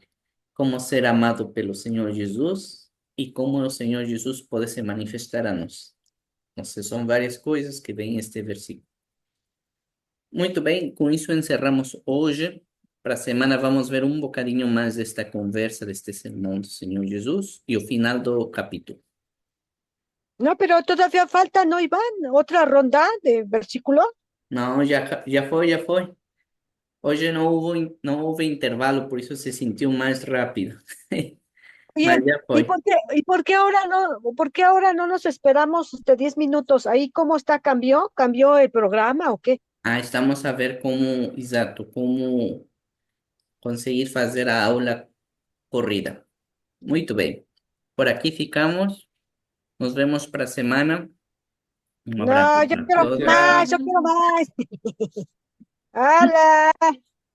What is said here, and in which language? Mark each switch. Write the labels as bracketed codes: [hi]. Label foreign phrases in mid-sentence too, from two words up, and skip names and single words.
[pt] Como ser amado pelo Senhor Jesus. E como o Senhor Jesus pode se manifestar a nós. Então, são várias coisas que vem este versículo. Muito bem, com isso encerramos hoje. Para a semana vamos ver um bocadinho mais desta conversa, deste sermão do Senhor Jesus e o final do capítulo. [es] No, pero todavía falta, ¿no, Iván? Otra ronda de versículos. [pt] Não, já foi, já foi. Hoje não houve intervalo, por isso se sentiu mais rápido. Mas [es] Bien, [pt] já foi. [es] y por qué ahora no nos esperamos 10 minutos? Ahí, ¿cómo está? ¿Cambió? ¿Cambió el programa o qué? [pt] Ah, estamos a ver como, exato, como conseguir fazer a aula corrida. Muito bem. Por aqui ficamos. Nos vemos para a semana. Um abraço [es] No, yo para quiero todos. más, yo quiero más. ¡Hala!